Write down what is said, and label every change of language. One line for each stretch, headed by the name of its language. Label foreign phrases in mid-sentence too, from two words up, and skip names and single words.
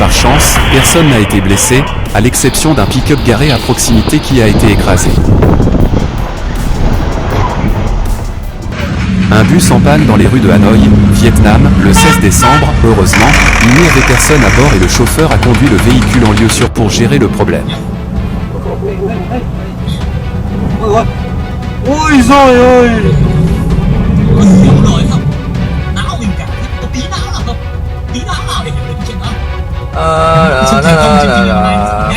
French: Par chance, personne n'a été blessé, à l'exception d'un pick-up garé à proximité qui a été écrasé. Un bus en panne dans les rues de Hanoï, Vietnam, le 16 décembre, heureusement, il n'y avait personne à bord et le chauffeur a conduit le véhicule en lieu sûr pour gérer le problème.
Vietnamese: Ôi giời ơi. Hiểu rồi không? Não mình cảm thấy có tí não nào không? Tí não nào để hiểu được cái chuyện đó?